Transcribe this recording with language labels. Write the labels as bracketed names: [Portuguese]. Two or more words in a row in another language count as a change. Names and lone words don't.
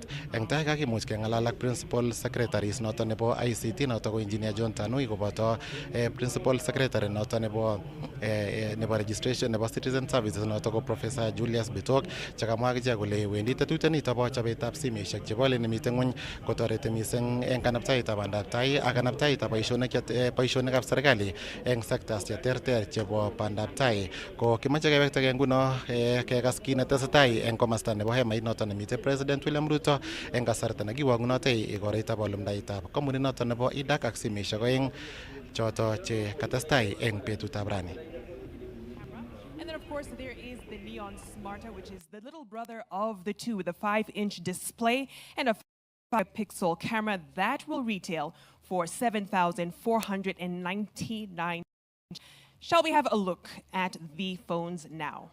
[Kalenjin] Eng tai kakimuch kengalal ak [English] principal secretaries [Kalenjin] noton nebo ICT noton ko engineer John Tanui koboto [English] principal secretary [Kalenjin] noton nebo registration nebo [English] citizen services [Kalenjin] noton ko Professor Julius Bitok chekamwa akichek kole wendi tetutiet bo chobetab simeshek chebo le nemiten ngwony kotoreti mising eng kanaptaetab bandab tai ak kanaptaetab boisionikab serikali eng sectors cheterter chebo bandab tai. Ko kimache kewektage nguno kekas kit netesetai eng komasta nebo hemait noton nemiten President William Ruto eng kasarta nekiwangunote igoraitab olumdaitab kampunit noton nebo idak ak simeshek oeng choto che katestai eng betutab rani. [English] And then, of course, there is the Neon Smarta, which is the little brother of the two with a 5-inch display and a 5-pixel camera that will retail for $7,499. Shall we have a look at the phones now?